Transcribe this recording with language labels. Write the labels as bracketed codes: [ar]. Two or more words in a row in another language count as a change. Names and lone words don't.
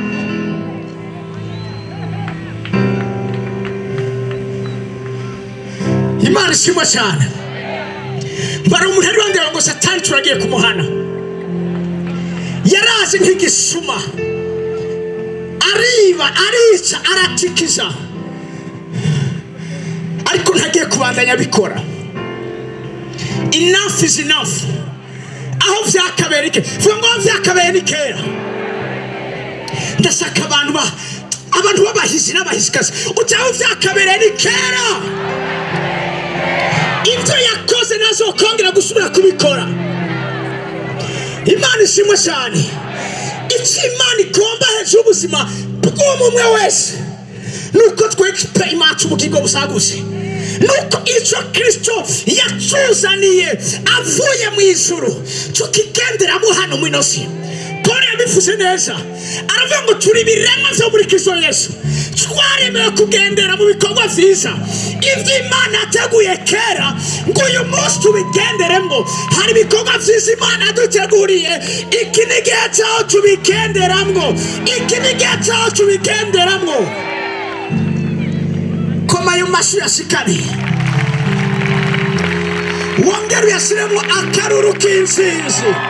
[rn] Imana ishimwe cyane. Mbara umuntu ari wandera ngo Satani turagiye kumuhana. Yaraje nk'igisuma, ariba, arica, aratikiza, ariko ntagiye kubandanya bikora. [en] Enough is enough. [rn] Aho vyakabereye ke, vuga ngo vyakabereye ni kera. Ndashaka abantu babahizi n'abahizikazi, utaho vyakabereye ni kera. Ibyo yakoze nazo kongera gusubira kubikora. Imana ishimwe cyane. Icyo Imana igomba hejuru ubuzima bw'umwe wese nuko twekpe Imana ubugingo busagutse, nuko icyo Kristo yatuzaniye avuye mu ijuru tukigenderamo hano mu inosi. Paul yabivuze neza, aravuga ngo turi ibiremwa byo muri Kristo Yesu, twaremewe kugendera mu bikorwa vyiza. Ibyo Imana yateguye kera ngo uyu munsi tubigenderemo. Hari ibikorwa vyiza Imana yaduteguriye. Iki ni igihe cyaho tubigenderamwo, iki ni igihe cyaho tubigenderamwo. Koma ayo mashi yashikane, wongera uyashyiremo akaruru k'intsinzi.